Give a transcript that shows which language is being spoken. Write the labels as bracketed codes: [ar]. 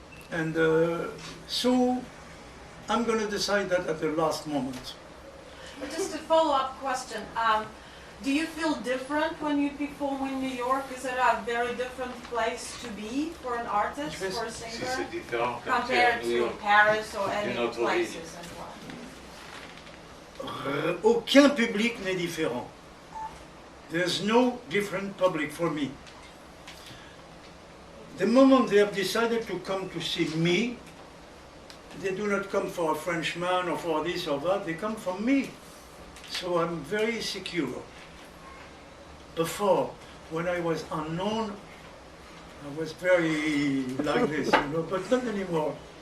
[en] And so I'm going to decide that at the last moment. Just a follow-up question. Do you feel different when you perform in New York? Is it a very different place to be for an artist, for a singer, compared to Paris or any places? [fr] Aucun public n'est différent. [en] There's no different public for me. The moment they have decided to come to see me, they do not come for a Frenchman or for this or that, they come for me. So I'm very secure. Before, when I was unknown, I was very like this, you know, but not anymore.